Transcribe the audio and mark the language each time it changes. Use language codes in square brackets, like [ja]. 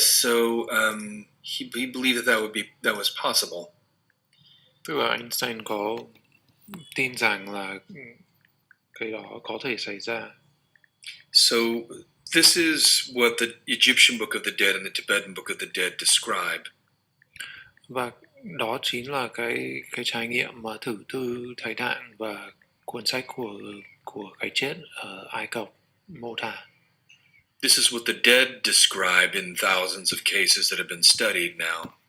[en] So he believed that was possible. [vi] Tức là Einstein có tin rằng là cái đó có thể xảy ra. [en] So this is what the Egyptian Book of the Dead and the Tibetan Book of the Dead describe. [vi] Và đó chính là cái trải nghiệm mà thử thư Thầy Tạng và cuốn sách của cái chết ở Ai Cập mô tả. [en] This is what the dead describe in thousands of cases that have been studied now.